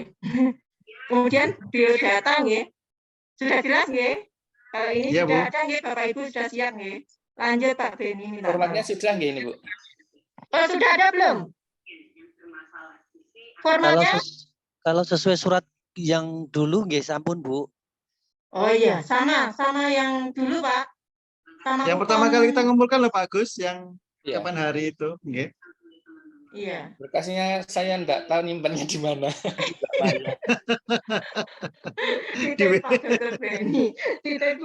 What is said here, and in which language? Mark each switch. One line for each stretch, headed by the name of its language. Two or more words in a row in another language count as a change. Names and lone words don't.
Indonesian: Kemudian biodata nih sudah jelas nih. Kalau ini ya, sudah Bu. ada nih Bapak Ibu sudah siap nih. Lanjut Pak Beni. Formatnya sudah nggih ini Bu? Oh sudah ada belum? Formatnya? Kalau sesuai surat yang dulu
Javanese: nggih sampun
Indonesian: Bu. Oh iya sama yang dulu Pak. Sama Yang pertama kali kita ngumpulkan loh Pak Agus, yang Iya. kapan hari itu, nggih. Iya. Berkasnya saya enggak tahu nyimpannya di mana. Titip Pak Dr. Beni. Titip Bu